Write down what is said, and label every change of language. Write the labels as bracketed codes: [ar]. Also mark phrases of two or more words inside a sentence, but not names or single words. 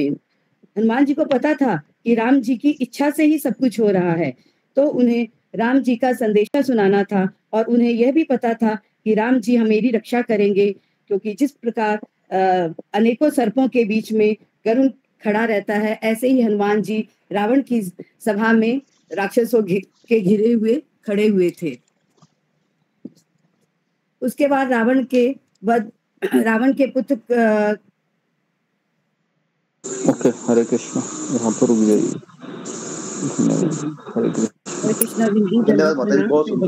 [hi] हनुमान जी को पता था कि राम जी की इच्छा से ही सब कुछ हो रहा है, तो उन्हें राम जी का संदेशा सुनाना था और उन्हें यह भी पता था कि राम जी मेरी रक्षा करेंगे, क्योंकि जिस प्रकार अनेकों सर्पों के बीच में गरुड़ खड़ा रहता है, ऐसे ही हनुमान जी रावण की सभा में राक्षसों के घिरे हुए खड़े हुए थे। उसके बाद रावण के पुत्र ओके, हरे कृष्ण। यहाँ पर रुक जाइए। हरे कृष्ण। धन्यवाद माता जी, बहुत सुंदर।